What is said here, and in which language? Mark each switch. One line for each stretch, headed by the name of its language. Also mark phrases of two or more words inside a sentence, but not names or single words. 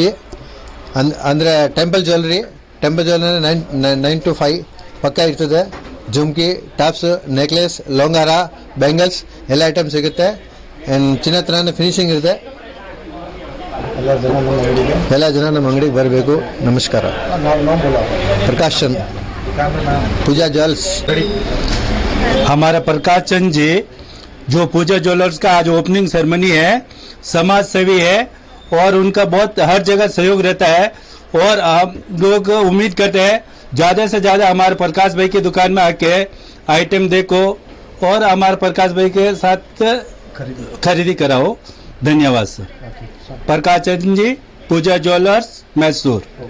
Kannada: ಅಂದರೆ
English: temple jewellery
Kannada: 9 to 5 ಪಕ್ಕ ಇರ್ತದೆ. ಜುಮ್ಕಿ, ಟಾಪ್ಸ್, ನೆಕ್ಲೆಸ್, ಲೋಂಗಾರ, ಬ್ಯಾಂಗಲ್ಸ್ ಎಲ್ಲ ಐಟಮ್ ಸಿಗುತ್ತೆ. ಆ್ಯಂಡ್ ಚಿನ್ನ ಥರನೇ ಫಿನಿಶಿಂಗ್ ಇರುತ್ತೆ. ಎಲ್ಲ ಜನ ನಮ್ಮ ಅಂಗಡಿಗೆ ಬರಬೇಕು. ನಮಸ್ಕಾರ.
Hindi: प्रकाश चंद, पूजा ज्वेल्स. हमारा प्रकाश चंद जी जो पूजा ज्वेलर्स का आज
English: opening ceremony
Hindi: है, समाज सेवी है और उनका बहुत हर जगह सहयोग रहता है और हम लोग उम्मीद करते हैं ज़्यादा से ज़्यादा हमारे प्रकाश भाई की दुकान में आके आइटम देखो और हमारे प्रकाश भाई के साथ खरीदी कराओ. धन्यवाद सर. प्रकाश चंद जी, पूजा ज्वेलर्स, मैसूर.